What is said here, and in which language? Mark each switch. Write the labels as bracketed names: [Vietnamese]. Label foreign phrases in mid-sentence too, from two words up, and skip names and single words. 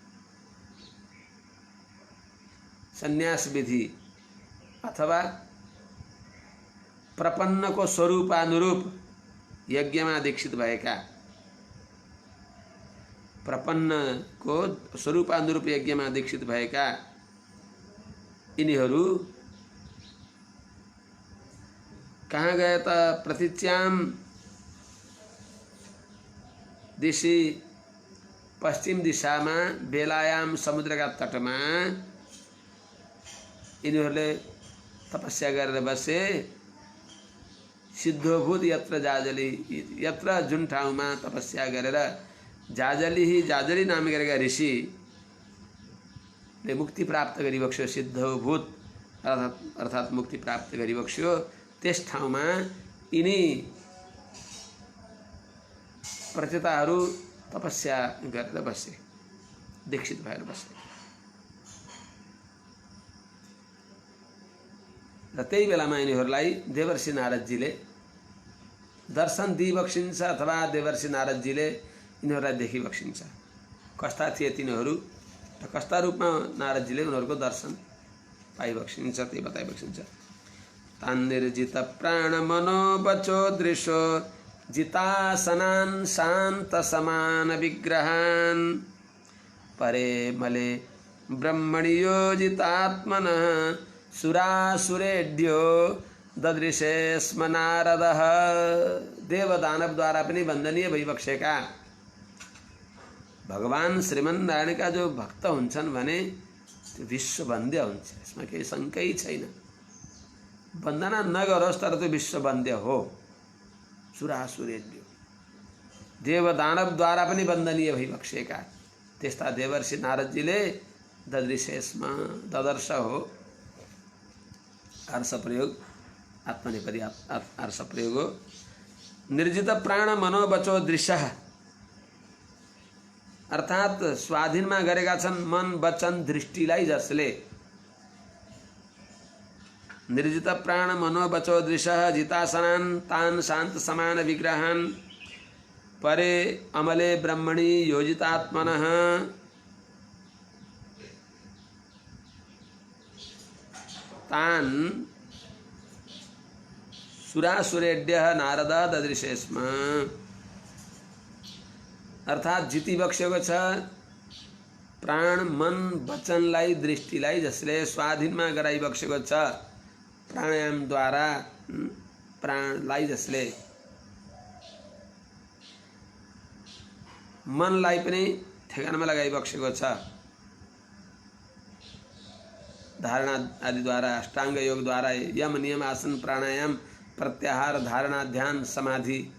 [Nepali] सन्यास विधि अथवा प्रपन्नको स्वरूपानुरूप यज्ञमा दीक्षित भएका, प्रपन्नको स्वरूपानुरूप यज्ञमा दीक्षित भएका यिनीहरू कहाँ गए त? [Sanskrit] प्रतीच्यां दिशि, [Nepali] पश्चिम दिशामा, बेलायाम समुद्रका तटमा यिनीहरूले तपस्या गरेर बसे। [Sanskrit] सिद्धोभूत यत्र जाजली, [Nepali] यत्र जुन ठाउँमा तपस्या गरेर जाजली नाम गरेका ऋषिले मुक्ति प्राप्त गरिबक्स्यो, सिद्धोभूत अर्थात् मुक्ति प्राप्त गरिबक्स्यो, त्यस ठाउँमा यिनी प्रचेताहरू तपस्या गरेर बसे, दीक्षित भएर बसे। र त्यही बेलामा यिनीहरूलाई देवर्षि नारदजीले दर्शन दिइबक्सिन्छ अथवा देवर्षि नारदजीले यिनीहरूलाई देखिबक्सिन्छ। कस्ता थिए तिनीहरू र कस्ता रूपमा नारदजीले उनीहरूको दर्शन पाइबक्सिन्छ त्यही बताइबक्सिन्छ। [Sanskrit] तान्निर्जित प्राण मनो बचो दृशो जितासनान् शान्त समान विग्रहान् परे मले ब्रह्मणि योजितात्मनः सुरासुरेड्यो ददृशे स्म नारदः। [Nepali] देव दानव द्वारा पनि वन्दनीय भइबक्सेका भगवान श्रीमन्नारायणका जो भक्त हुन्छन् भने त्यो विश्ववन्द्य हुन्छ, यसमा केही शङ्कै छैन। वन्दना नगरोस् तर त्यो विश्ववन्द्य हो। सुरासुरेड्यो देव दानव द्वारा पनि वन्दनीय भइबक्सेका त्यस्ता देवर्षि नारदजीले [Sanskrit] ददृशे स्म, [Nepali] ददर्श हो, अर्ष प्रयोग, आत्मनेपदी अर्ष प्रयोग हो। [Sanskrit] निर्जित प्राण मनोबचो दृश्य [Nepali] अर्थात् स्वाधीनमा गरेका छन् मन वचन दृष्टिलाई, जसले [Sanskrit] निर्जित प्राण मनोबचो दृश्य जितासनान् तान् शान्त समान विग्रहान् परे अमले ब्रह्मणि योजितात्मनः तान् सुरासुरेड्यः नारद ददृशे स्म। [Nepali] अर्थात् जितिबक्सेको छ प्राण मन वचनलाई दृष्टिलाई, जसले स्वाधीनमा गराइबक्सेको छ प्राणायामद्वारा, प्राणलाई जसले मनलाई पनि ठेगानामा लगाइबक्सेको छ धारणा आदिद्वारा, अष्टाङ्ग योगद्वारा, यम नियम आसन प्राणायाम प्रत्याहार धारणा ध्यान समाधि